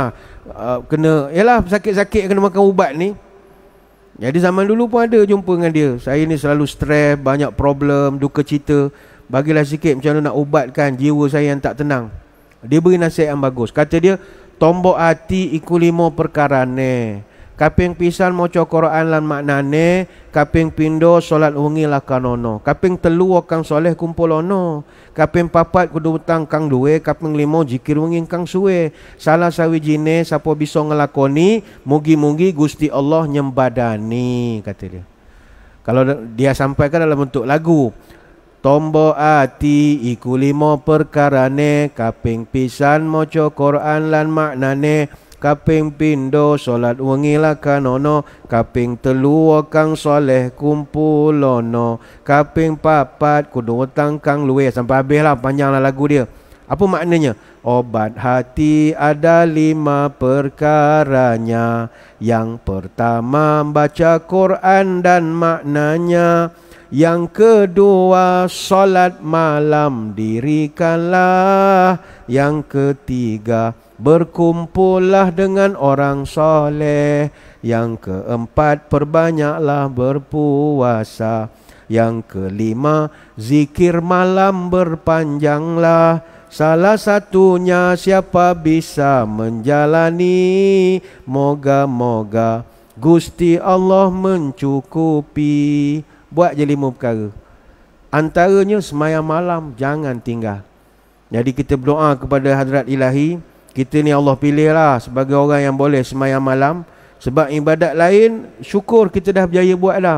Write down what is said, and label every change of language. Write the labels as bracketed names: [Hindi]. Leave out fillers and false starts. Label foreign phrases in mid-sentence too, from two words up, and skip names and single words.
[Malay] Kena, yalah sakit-sakit kena makan ubat ni. Jadi zaman dulu pun ada jumpa dengan dia, saya ni selalu stres, banyak problem, duka cita, bagilah sikit macam mana nak ubatkan jiwa saya yang tak tenang. Dia beri nasihat yang bagus. Kata dia, [Javanese] tombok hati iku 5 perkara ni. kaping pisan maca Quran lan maknane, kaping pindo solat wengi lakanono, kaping telu kang soleh kumpulono, kaping papat kudu utang kang duwe, kaping limo zikir wengi kang suwe. Salah sawijine sapa bisa ngelakoni, mugi-mugi Gusti Allah nyembadani, [Malay] kata dia. Kalau dia sampaikan dalam bentuk lagu, [Javanese] tombo ati iku limo perkarane, kaping pisan maca Quran lan maknane, kaping pindo solat wengi lakanono, kaping telu kang soleh kumpulono, kaping papat kudu utang kang luwe. [Malay] Sampai habis lah, panjanglah lagu dia. Apa maknanya? Obat hati ada 5 perkaranya. Yang pertama baca Quran dan maknanya. Yang kedua solat malam dirikanlah. Yang ketiga berkumpullah dengan orang soleh. Yang keempat perbanyaklah berpuasa. Yang kelima zikir malam berpanjanglah. Salah satunya siapa bisa menjalani, moga-moga Gusti Allah mencukupi. Buat je 5 perkara. Antaranya semayang malam jangan tinggal. Jadi kita berdoa kepada Hadrat Ilahi, kita ni Allah pilih lah sebagai orang yang boleh semayang malam. Sebab ibadat lain syukur kita dah berjaya buat dah.